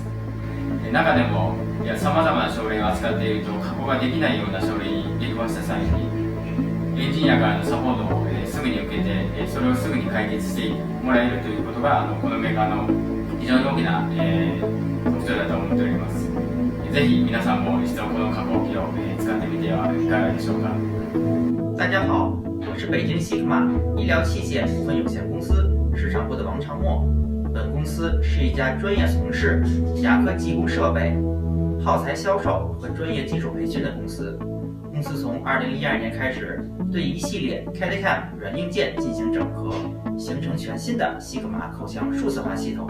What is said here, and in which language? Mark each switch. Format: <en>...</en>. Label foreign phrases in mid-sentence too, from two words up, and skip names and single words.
<ja>中でもさまざまな症例を扱っていると加工ができないような症例に出くわした際にエンジニアからのサポートをすぐに受けてそれをすぐに解決してもらえるということがこのメーカーの非常に大きな特徴だと思っております。ぜひ皆さんも一度この加工機を使ってみてはいかがでしょうか。</ja> <zh>大家好，我是北京西克玛医疗器械股份有限公司市场部的王长墨。本公司是一家专业从事牙科技工设备、耗材销售和专业技术培训的公司。公司从2012年开始对一系列 CAD/CAM 软硬件进行整合，形成全新的西格玛口腔数字化系统。</zh>